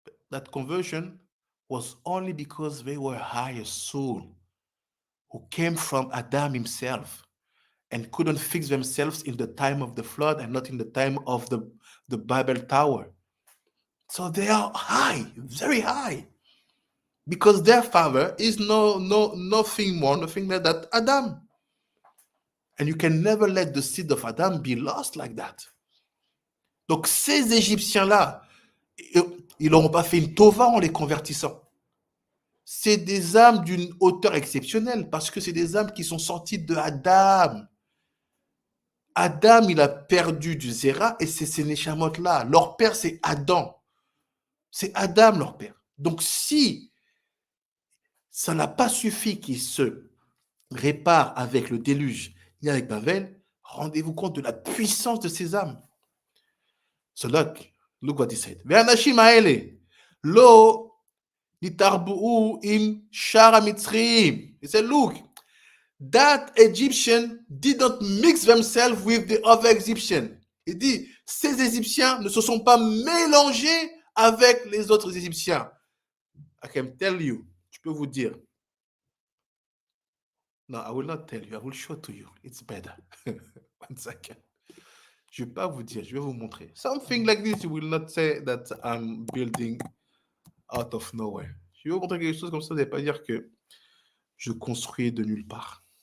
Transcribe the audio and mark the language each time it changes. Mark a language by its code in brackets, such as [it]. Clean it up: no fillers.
[en] That conversion was only because they were higher soul who came from Adam himself and couldn't fix themselves in the time of the flood and not in the time of the Babel Tower. So they are high, very high, because their father is nothing more, nothing less than Adam. And you can never let the seed of Adam be lost like that. [fr] Donc ces Égyptiens-là, ils n'auront pas fait une tova en les convertissant. C'est des âmes d'une hauteur exceptionnelle parce que c'est des âmes qui sont sorties de Adam. Adam, il a perdu du Zéra et c'est ces Neshamot-là. Leur père, c'est Adam. C'est Adam, leur père. Donc, si ça n'a pas suffi qu'ils se réparent avec le déluge ni avec Babel, rendez-vous compte de la puissance de ces âmes. [en] So look what he said. [he] Ve'anashim ha'ele lo nitarbu'u im shara mitzrim. [en] He said, look, that Egyptian didn't mix themselves with the other Egyptian. [fr] Il dit, ces Égyptiens ne se sont pas mélangés avec les autres Égyptiens. [en] I can tell you, [fr] je peux vous dire. [en] No, I will not tell you, I will show to you. It's better. One second. [fr] Je ne vais pas vous dire, je vais vous montrer. [en] Something like this, you will not say that I'm building out of nowhere. [fr] Je vais vous montrer quelque chose comme ça, vous n'allez pas dire que je construis de nulle part.